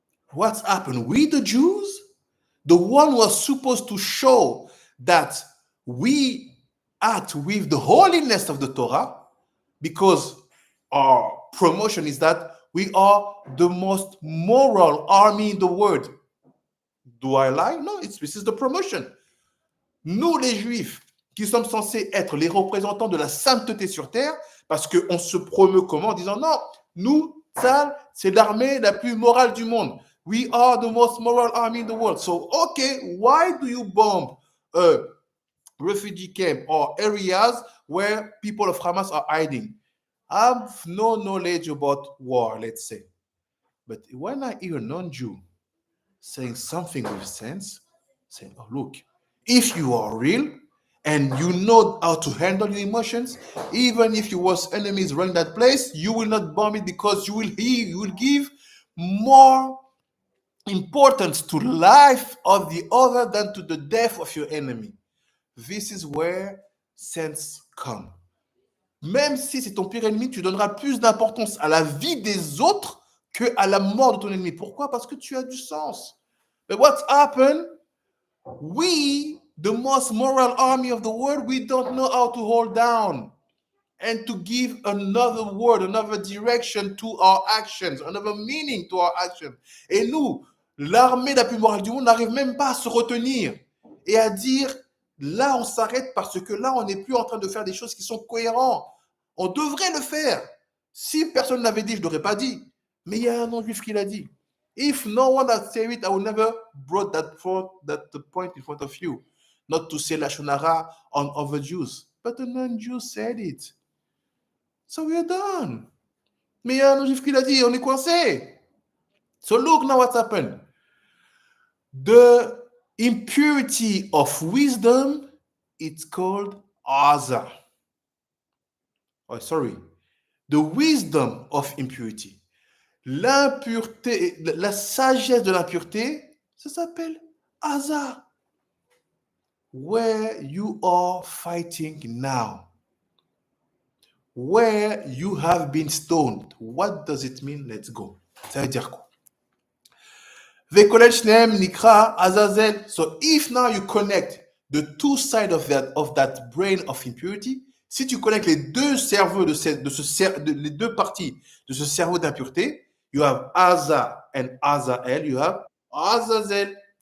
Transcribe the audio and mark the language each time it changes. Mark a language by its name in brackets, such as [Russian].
[English] What's happened? We, the Jews, the one who was supposed to show that we act with the holiness of the Torah, because our promotion is that we are the most moral army in the world. Do I lie? No, this is the promotion. [French] Nous, les Juifs, qui sommes censés être les représentants de la sainteté sur terre, parce qu'on se promeut comment? En disant non, nous, Tzal, c'est l'armée la plus morale du monde. [English] We are the most moral army in the world. So, okay, why do you bomb a refugee camp or areas where people of Hamas are hiding? I have no knowledge about war, let's say. But when I hear a non-Jew saying something with sense, saying, oh, look, if you are real and you know how to handle your emotions, even if your worst enemies run that place, you will not bomb it because you will give more importance to life of the other than to the death of your enemy. This is where sense comes. [French] Même si c'est ton pire ennemi, tu donneras plus d'importance à la vie des autres qu'à la mort de ton ennemi. Pourquoi? Parce que tu as du sens. [English] But what's happened? We, the most moral army of the world, we don't know how to hold down and to give another word, another direction to our actions, another meaning to our actions. [French] Et nous, l'armée la plus morale du monde, n'arrive même pas à se retenir et à dire, là, on s'arrête parce que là, on n'est plus en train de faire des choses qui sont cohérentes. On devrait le faire. Si personne ne l'avait dit, je ne l'aurais pas dit. Mais il y a un non-juif qui l'a dit. [English] If no one had said it, I would never brought that point in front of you. Not to say Lashon Hara on other Jews. But the non-Jew said it. So we are done. [French] Mais il y a un non-juif qui l'a dit, on est coincé. [English] So look now what's happened. The impurity of wisdom, it's called Aza. Oh, sorry. The wisdom of impurity. [French] L'impureté, la sagesse de l'impureté, ça s'appelle hasard. [English] Where you are fighting now. Where you have been stoned. What does it mean? Let's go. [French] Ça veut dire quoi? [Hebrew] Vekolel shneem nikra azazel. [English] So if now you connect the two sides of that brain of impurity, [French] si tu connectes les deux cerveaux les deux parties de ce cerveau d'impureté, [English] you have Aza and Azael, you have Azazel.